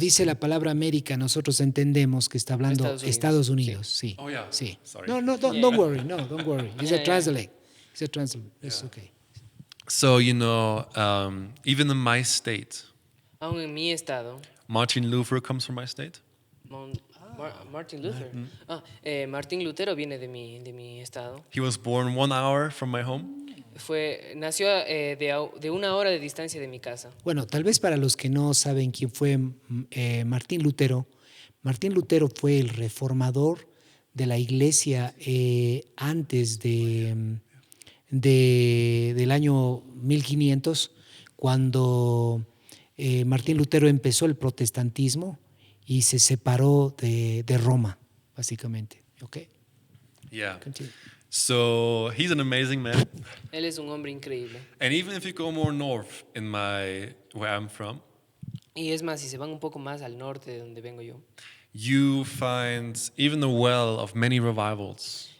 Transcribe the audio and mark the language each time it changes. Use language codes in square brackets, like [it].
[es] dice la palabra América, nosotros entendemos que está hablando Estados Unidos, Estados Unidos, sí. [en] Oh, yeah. [es] Sí. [en] Sorry. No, don't worry, no, don't worry. It's Yeah, a yeah. translate. It's a translate. It's okay. So, you know, even in my state, [es] Aún en mi estado, [en] Martin Luther comes from my state. [es] Martin Luther. Martín Lutero viene de mi estado. [en] He was born 1 hour from my home. [es] Nació de una hora de distancia de mi casa. Bueno, tal vez para los que no saben quién fue Martín Lutero fue el reformador de la iglesia antes del año 1500, cuando Martín Lutero empezó el protestantismo y se separó de Roma, básicamente. [en] ¿Okay? Yeah. Continue. So he's an amazing man. [es] Él es un hombre increíble. [en] And even if you go more north where I'm from, [es] Y es más, si se van un poco más al norte de donde vengo yo, [en] you find even the well of many revivals.